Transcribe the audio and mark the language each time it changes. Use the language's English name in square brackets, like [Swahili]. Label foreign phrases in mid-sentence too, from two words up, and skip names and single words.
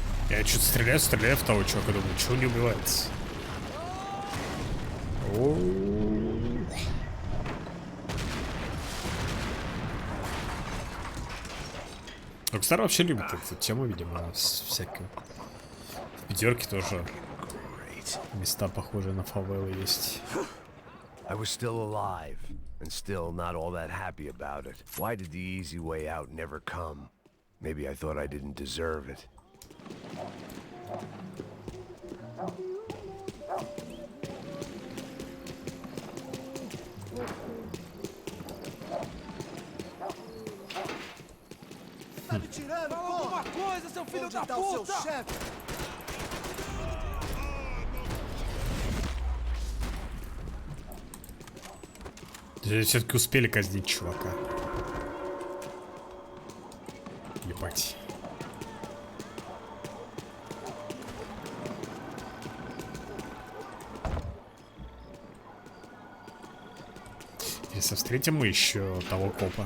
[Russian] Я что-то стреляю в того чувака, думаю, чего не убивается. Рокстар вообще любит эту тему, видимо, всякую. В пятерке тоже места похожие на фавелы есть. [English] I was still alive, and still not all that happy about it. Why did the easy way out never come? Maybe I thought I didn't deserve it. [Portuguese] Tá me tirando, porra! Alguma coisa, seu filho da puta! O seu chefe? [Russian] Все-таки успели казнить чувака. Ебать. Если встретим мы еще того копа.